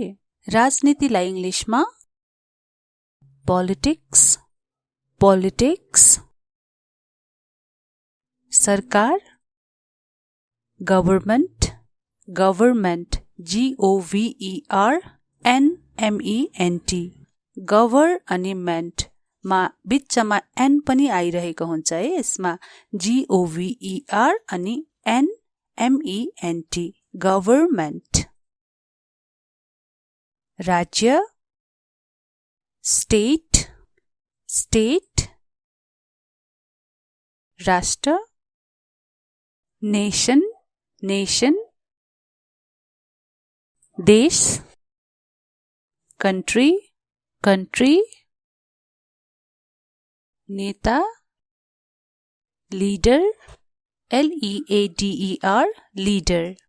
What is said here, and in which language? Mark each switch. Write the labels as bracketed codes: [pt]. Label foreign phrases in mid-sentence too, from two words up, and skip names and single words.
[ne] राजनीतिलाई इंग्लिशमा [en] politics, politics, [ne] सरकार, [en] government, government, GOVERNMENT, [ne] गभर अनि मेन्ट मा बिचमा एन पनि आइरहेको हुन्छ है। यसमा GOVER अनि [en] NMENT, government. राज्य, state, state, राष्ट्र, nation, nation, देश, country, country, नेता, leader, LEADER, leader,